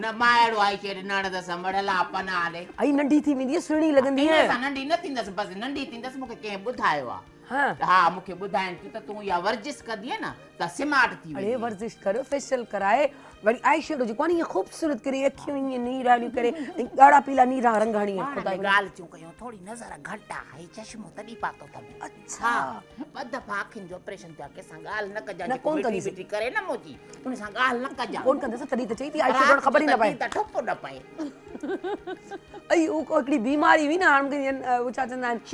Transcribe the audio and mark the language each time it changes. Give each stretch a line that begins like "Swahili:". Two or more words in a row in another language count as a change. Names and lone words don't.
Sindhi: न मां अहिड़ो
English: eye shade
Sindhi: न हणंदसि मड़ला पना हले आई नंढी थी वेंदी सुहिणी लॻंदी इन सां नंढी न थींदसि बसि नंढी थींदसि मूंखे कंहिं ॿुधायो आहे हा मूंखे ॿुधाइनि थियूं त तूं इहा वर्जिश कंदीअ न त स्मार्ट थी अरे वर्जिश करो फेशियल कराए वरी
English: eye shadow
Sindhi: जेको आहे न ईअं ख़ूबसूरत करे अखियूं ईअं नीराणियूं करे ॻाढ़ा पीला नीरा रंग हणी ॻाल्हि थियूं कयूं थोरी नज़र घटि आहे चश्मो तॾहिं पातो अथई अच्छा ॿ दफ़ा अखियुनि जो ऑपरेशन थियो आहे कंहिंसां ॻाल्हि न कजां कोन कंदी करे न मोची उन सां ॻाल्हि न कजां कोन कंदसि तॾहिं त चई थी
English: eye shadow
Sindhi: ख़बर ई न पए त ठोको न पए ऐं उहो हिकिड़ी बीमारी हुई न हाणे उहो छा चवंदा आहिनि